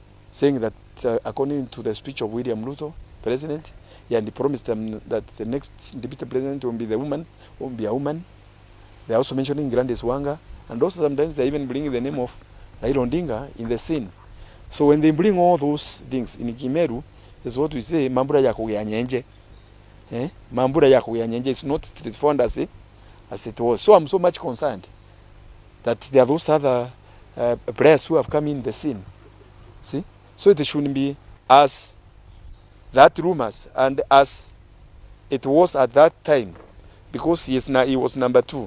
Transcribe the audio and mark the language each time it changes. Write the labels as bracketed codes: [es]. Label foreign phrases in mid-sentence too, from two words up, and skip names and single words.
[en] saying that according to the speech of William Ruto, president, and he promised them that the next deputy president will be a woman. They're also mentioning Grandes Wanga, and also sometimes they even bring the name of Raila Odinga in the scene. So when they bring all those things in Kimeru, is what we say, [mer] mambura ya kuyanyenje. Mambura ya kuyanyenje [en] is not straightforward as it was. So I'm so much concerned that there are those other players who have come in the scene. See? So it shouldn't be as that rumors and as it was at that time, because he was number 2.